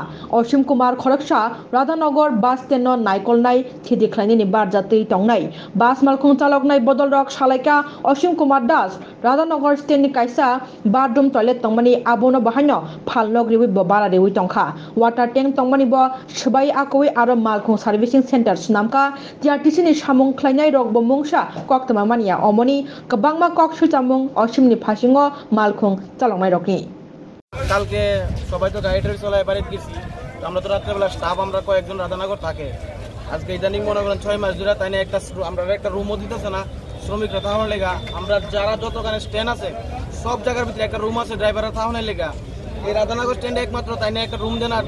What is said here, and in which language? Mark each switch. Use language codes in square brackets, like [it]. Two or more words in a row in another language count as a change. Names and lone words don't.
[trp] असीम कुमार खरगसा राधानगर [en] bus stand [trp] नायकलनाय थिदिख्लायनायनि बारजातै तंनाय बास मालखुं चालकनाय बदल रक सालायका असीम कुमार दास राधानगर स्टेन्डनि कायसा [en] bathroom toilet [trp] तंमानि आबोनो बाहायनो फालनग रिवि बारा रिवि तंखा [en] water tank [trp] तंमानि ब सबाई आकवी आरो मालखुं [en] servicing center [trp] सुनामका टीआरटीसी नि सामुं ख्लायनाय रक ब मुंसा कक्तमा मानिया अमनि गोबांमा कक सुचामुं असीमनि फासिङो मालखुं चालकनाय रकनि [bn] কালকে সবাই তো গাড়ি টাড়ি চলায় বাড়িতে গেছি আমরা তো রাত্রেবেলা স্টাফ আমরা কয়েকজন রাধানগর থাকে আজকে ইদানিং মনে করেন 6 মাস ধরে তাই না একটা রুমও দিতেছে না শ্রমিকরা থাকার লেগা আমরা যারা যতখানে স্ট্যান্ড আছে সব জায়গার ভিতরে একটা রুম আছে ড্রাইভাররা থাকার লেগা এই রাধানগর স্ট্যান্ডে একমাত্র তাই না একটা রুম দেয় না